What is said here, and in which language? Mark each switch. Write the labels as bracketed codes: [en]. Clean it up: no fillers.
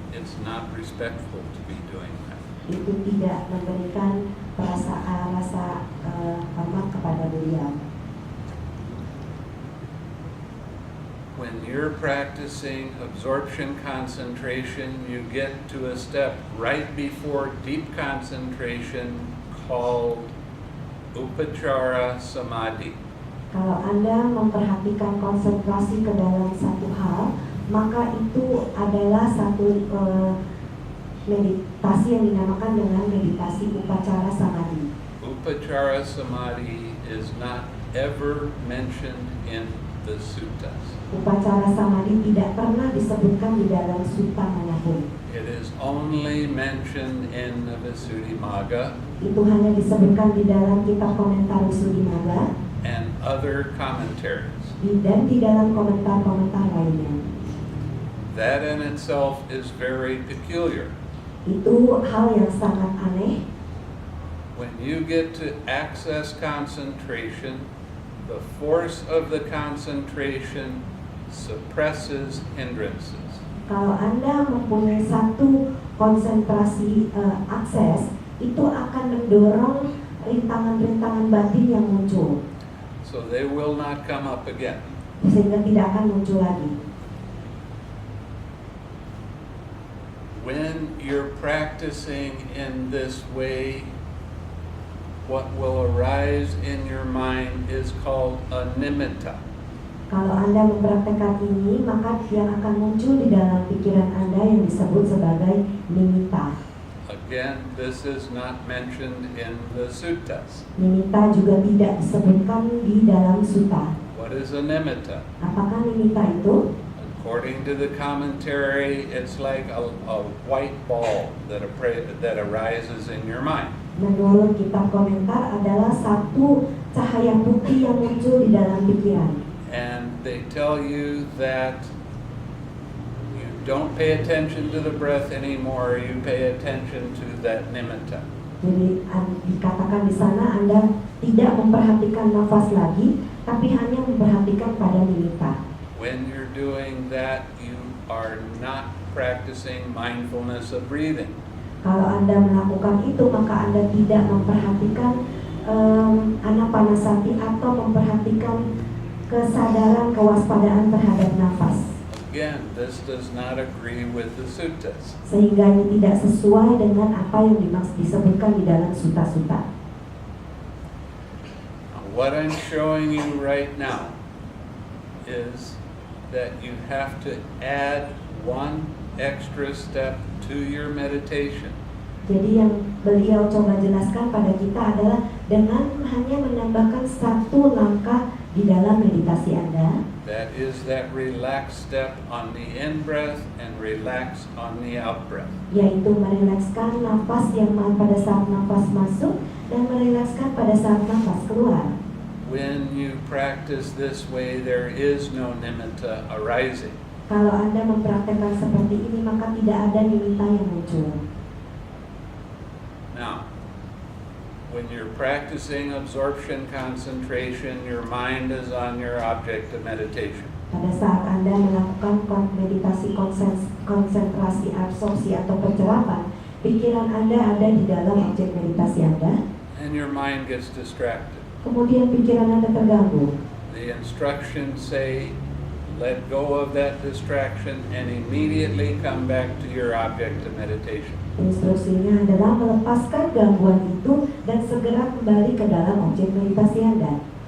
[en] It's not respectful to be doing that. [id] Itu tidak memberikan rasa hormat kepada beliau. [en] When when you're practicing absorption concentration, you get to a step right before deep concentration called upachara samadhi. [id] Kalau Anda memperhatikan konsentrasi ke dalam satu hal, maka itu adalah satu meditasi yang dinamakan dengan meditasi upacara samadhi. [en] Upachara samadhi is not ever mentioned in the suttas. [id] Upacara samadhi tidak pernah disebutkan di dalam sutta manapun. [en] It is only mentioned in the Visuddhimagga [id] Itu hanya disebutkan di dalam kitab komentar Visuddhimagga [en] and other commentaries. [id] dan di dalam komentar-komentar lainnya. [en] That in itself is very peculiar. [id] Itu hal yang sangat aneh. [en] When you get to access concentration, the force of the concentration suppresses hindrances. [id] Kalau Anda mempunyai satu konsentrasi akses, itu akan mendorong rintangan-rintangan batin yang muncul, [en] So they will not come up again. [id] sehingga tidak akan muncul lagi. [en] When you're practicing in this way, what will arise in your mind is called a nimitta. [id] Kalau Anda mempraktekkan ini, maka yang akan muncul di dalam pikiran Anda yang disebut sebagai nimitta. [en] Again, this is not mentioned in the suttas. [id] Nimitta juga tidak disebutkan di dalam sutta. [en] What is a nimitta? [id] Apakah nimitta itu? [en] According to the commentary, it's like a white ball that arises in your mind. [id] Menurut kitab komentar adalah satu cahaya putih yang muncul di dalam pikiran. [en] And they tell you that you don't pay attention to the breath anymore, you pay attention to that nimitta. [id] Jadi dikatakan di sana Anda tidak memperhatikan nafas lagi, tapi hanya memperhatikan pada nimitta. [en] When you're doing that, you are not practicing mindfulness of breathing. [id] Kalau Anda melakukan itu, maka Anda tidak memperhatikan anapanasati atau memperhatikan kesadaran kewaspadaan terhadap nafas. [en] Again, this does not agree with the suttas. [id] Sehingga ini tidak sesuai dengan apa yang disebutkan di dalam sutta-sutta. [en] What I'm showing you right now is that you have to add one extra step to your meditation. [id] Jadi yang beliau coba jelaskan pada kita adalah dengan hanya menambahkan satu langkah di dalam meditasi Anda, [en] That is that relaxed step on the in-breath and relax on the out-breath. [id] yaitu merilekskan nafas yang pada saat nafas masuk dan merilekskan pada saat nafas keluar. [en] When you practice this way, there is no nimitta arising. [id] Kalau Anda mempraktekkan seperti ini, maka tidak ada nimitta yang muncul. [en] Now, when you're practicing absorption concentration, your mind is on your object of meditation. [id] Pada saat Anda melakukan meditasi konsentrasi absorpsi atau pencerapan, pikiran Anda ada di dalam objek meditasi Anda, [en] And your mind gets distracted. [id] kemudian pikiran Anda terganggu. [en] The instructions say, let go of that distraction and immediately come back to your object of meditation. [id] Instruksinya adalah melepaskan gangguan itu dan segera kembali ke dalam objek meditasi Anda.